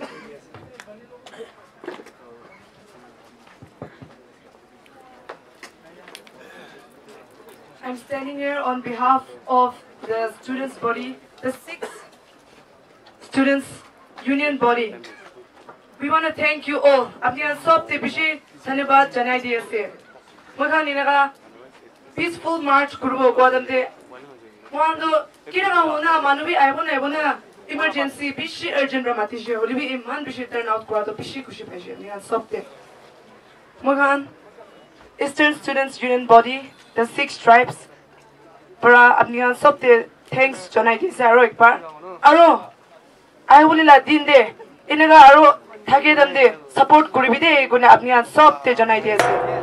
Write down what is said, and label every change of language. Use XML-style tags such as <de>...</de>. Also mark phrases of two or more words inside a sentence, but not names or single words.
<en>I'm standing here on behalf of the students' body, the 6th Students' Union body. We want to thank you all.</en> <nag>Apniya sob te bishi dhanyawaad janai diye se. Mokhan inaga</nag> <en>peaceful march</en> <nag>kurbo godam de. Wando kira hona manubi aibona emergency bishi urgent ramati she olibi iman bishi turn out kura to bishi kushi paise niya sobte.</nag> <en>Mokhan Eastern Students Union body, the 6 tribes,</en> <nag>para apniya sobte thanks janai dise aro ekbar. Aro aibulila din de inaga aro thage dam de support kuribi de guna apniya sobte janai dise.</nag>